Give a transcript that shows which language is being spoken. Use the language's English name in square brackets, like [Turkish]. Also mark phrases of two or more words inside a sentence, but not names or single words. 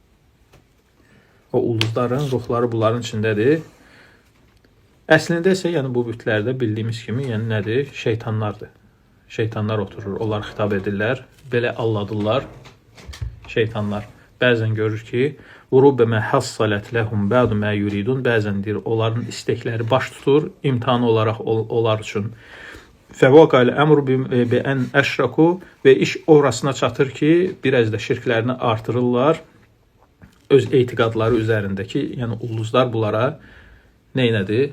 [Azerbaijani] O ulduzların ruhları bunların içindədir. Əslində isə yəni bu bütlərdə bildiyimiz kimi yəni nədir? Şeytanlardır. Şeytanlar oturur, onlar xitab edirlər, belə alladırlar şeytanlar. Bəzən görür ki, [Arabic] "ربما حصلت لهم بعض ما يريدون." [Azerbaijani] Bəzən deyir, onların istəkləri baş tutur, imtahan olaraq onlar üçün. [Arabic] فآل الأمر بأن أشركوا [Azerbaijani] və iş orasına çatır ki, biraz da şirklərini artırırlar öz etiqadları üzərindəki, yəni ulduzlar bunlara neynədir?